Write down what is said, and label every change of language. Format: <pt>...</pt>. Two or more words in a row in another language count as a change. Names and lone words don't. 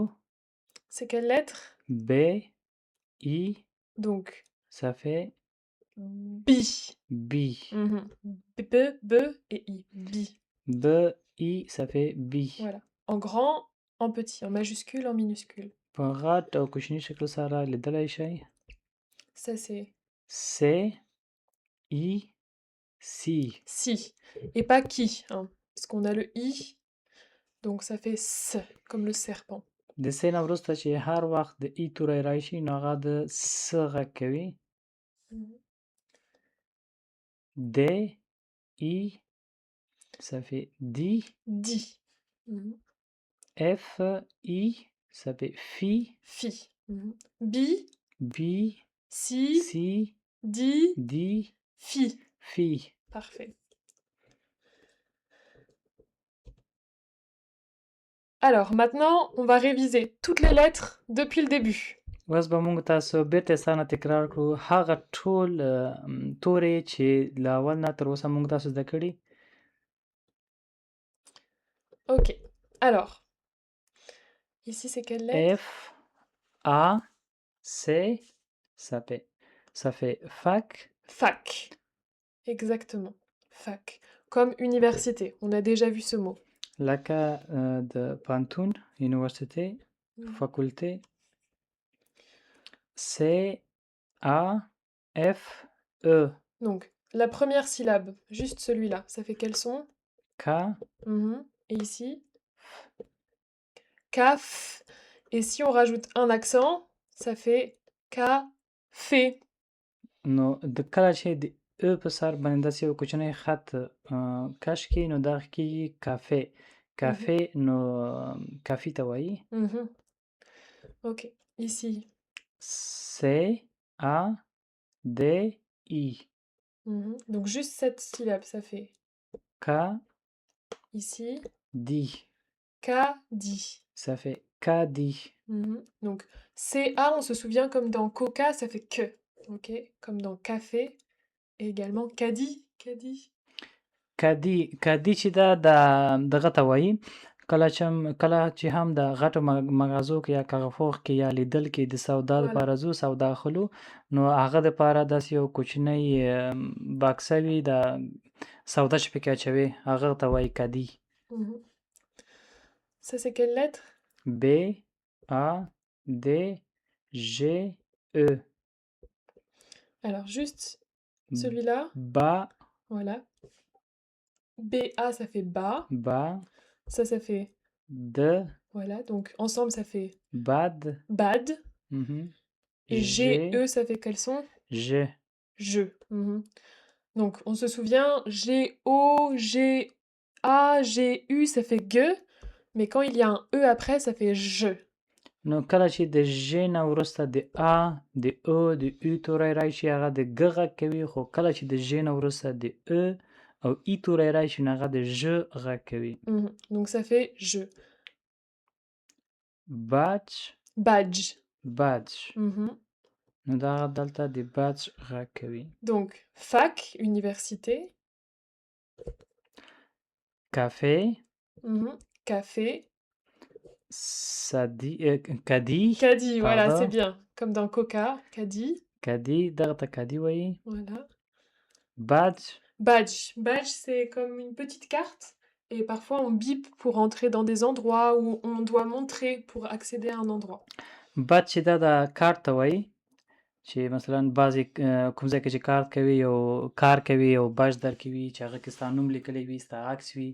<fr>C'est quelle lettre? B I Donc, ça fait B. B B, B et I. B. B I ça fait B Voilà. En grand, en petit, en majuscule, en minuscule.</fr> <ps>په غټ او کوچني شکل سره لیدلی شئ</ps> <fr>Ça, c'est C I Si si. Et pas qui, hein, parce qu'on a le I. Donc, ça fait S, comme le serpent.</fr> <ps>د س نه وروسته چې هر وخت د ای توری راشي نو هغه د س غږ کوي</ps> <fr>D I ça fait di Di. F I ça fait fi Fi. Bi. Bi Si. Si Di. Di Fi. Fi Parfait. Alors, maintenant, on va réviser toutes les lettres depuis le début.</fr> <ps>اوس به موږ تاسو بیرته سانه تکرار کړو هغه ټول تورې چې له اول نه تر اوسه موږ تاسو زده کړي</ps> <fr>Ok. Alors, ici, c'est quelle lettre? F A C ça fait fac Fac. Exactement. Fac. Comme université. On a déjà vu ce mot.</fr> <ps>لکه د پانتون یونیورسيټي فاکولټي</ps> <fr>C A F E Donc, la première syllabe, juste celui-là, ça fait quel son? K Et ici? Caf. Et si on rajoute un accent, ça fait café.</fr> <ps>نو د کله چې د ا په سر باندې داسې یو کوچنی خط کش کړي نو دا کېږي کافې کافې نو کافي ته وایي</ps> <fr>Ok, ici. C A D I Donc juste cette syllabe, ça fait K ici. Di Cadi. ça fait Kadi Donc CA, on se souvient comme dans coca, ça fait que. Ok, comme dans café. Et également cadi. Cadi. کدی کدی چې دا د دغه ته وایي کله چې هم د غټو مغازو کې یا کغفوخ کې یا لیدل کې د سودا لپاره زو سودا خلو نو هغه لپاره داسې یو کوچنی باکسه وي د سودا چې پکې اچوي هغه ته وایي کدی Ça c'est quelle lettre? B A D G E Alors juste celui-là. Ba Voilà. B-A, ça fait bas. Ba Ça fait D voilà, donc ensemble ça fait Bad bad. Et G-E, ça fait quel son? G. Je. Donc on se souvient, G-O, G-A, G-U, ça fait ge. Mais quand il y a un E après, ça fait je.</fr> <ps>نو کله چې د ژ نه وروسته د ا د او د ای توری راشي هغه د ګ غږ کوي خو کله چې د ژ نه وروسته د ا او ای توری راشي نو هغه د ژ غږ کوي</ps> <fr>Donc ça fait je. badge Badge.</fr> <ps>badge نو دغه دلته د بچ غږ کوي.</ps> <fr>Donc, fac, université.</fr> <ps>کافې،</ps> <fr>Mhm. Café.</fr> <ps>صدي کدي،</ps> <fr>Caddie, voilà, pardon. c'est bien. Comme dans Coca, caddie.</fr> <ps>کدي، دغه ته کدي وایي.</ps> <fr>Voilà.</fr> <ps>بچ،</ps> <fr>Badge. Badge, c'est comme une petite carte. Et parfois, on bip pour entrer dans des endroits où on doit montrer pour accéder à un endroit.</fr> <ps>بچ چې دا د کارت ته وایي، چې مثلا بعضې کوم ځای کې چې کار کوي یو بچ درکوي چې هغه کې ستا نوم لیکلی وي، ستا عکس وي،</ps>